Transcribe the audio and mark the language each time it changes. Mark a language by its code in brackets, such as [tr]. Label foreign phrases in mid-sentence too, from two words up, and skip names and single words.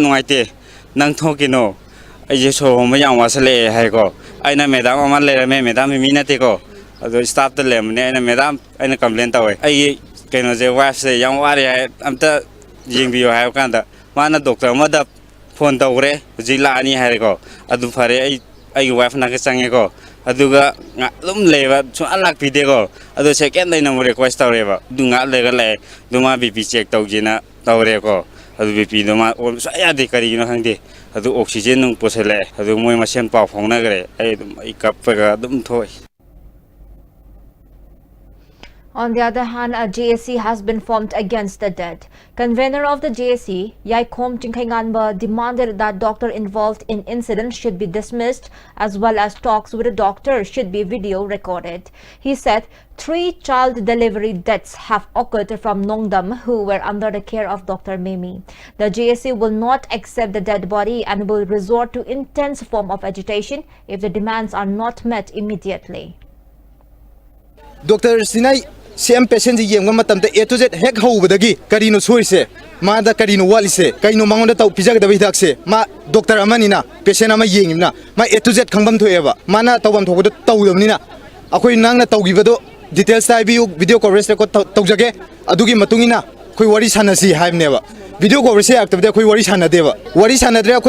[mni] nuaite nang thokino ai je so mayang wasale hai ko aina madam amal le me madam mi nate ko ado staff the lem ne aina madam aina complain tawe ai keno je wife se yang wari amta jingbiyo hai kanda mana doctor mada phone tawre jila ani hai ko adu phare ai wife na ke change ko aduga lum leba so alak pide ko adu [en] second day [mni] na mo request tawreba dunga lega le duma [en] bp check [mni] tawjina tawre ko adu bp duma so ya de kari no hangde adu oxygen nung posele adu moi masen pa phongna gre ai dum ai kap ga dum thoi. [en] On the other hand, a JSC has been formed against the dead. Convener of the JSC, Yaikom Chingkhainganba, demanded that doctor involved in incident should be dismissed as well as talks with the doctor should be video recorded. He said 3 child delivery deaths have occurred from Nongdam who were under the care of Dr. Memi. The JSC will not accept the dead body and will resort to intense form of agitation if the demands are not met immediately. Dr. [mni] Sinai ꯁꯦꯝ ꯄꯦꯁꯦꯟꯁꯤ ꯌꯦꯡꯕ ꯃꯇꯝꯗ [en] A to Z [mni] ꯍꯦꯛ ꯍꯧꯕꯗꯒꯤ ꯀꯔꯤꯅꯣ ꯁꯣꯏꯔꯤꯁꯦ ꯃꯥꯗ ꯀꯔꯤꯅꯣ ꯋꯥꯠꯂꯤꯁꯦ ꯀꯩꯅꯣ ꯃꯉꯣꯟꯗ ꯄꯤꯖꯒꯗꯕ ꯍꯤꯗꯥꯛꯁꯦ ꯃꯥ ꯗꯣꯛꯇꯔ ꯑꯃꯅꯤꯅ ꯄꯦꯁꯦꯟ ꯑꯃ ꯌꯦꯡꯉꯤꯕꯅ ꯃꯥ [en] A to Z [mni] ꯈꯪꯐꯝ ꯊꯣꯛꯑꯦꯕ ꯃꯥꯅ ꯇꯧꯐꯝ ꯊꯣꯛꯄꯗꯣ ꯇꯧꯗꯕꯅꯤꯅ ꯑꯩꯈꯣꯏ ꯅꯪꯅ ꯇꯧꯈꯤꯕꯗꯣ ꯗꯤꯇꯦꯜꯁꯇ ꯍꯥꯏꯕꯤꯌꯨ [en] video coverage record [mni] ꯇꯧꯖꯒꯦ ꯑꯗꯨꯒꯤ ꯃꯇꯨꯡ ꯏꯟꯅ ꯑꯩꯈꯣꯏ ꯋꯥꯔꯤ ꯁꯥꯟꯅꯁꯤ ꯍꯥꯏꯕꯅꯦꯕ [en] video coverage [mni] ꯌꯥꯔꯛꯇꯕꯗꯤ ꯑꯩꯈꯣꯏ ꯋꯥꯔꯤ ꯁꯥꯟꯅꯗꯦꯕ ꯋꯥꯔꯤ ꯁꯥꯟꯅꯗ꯭ꯔꯦ ꯑꯩꯈꯣꯏ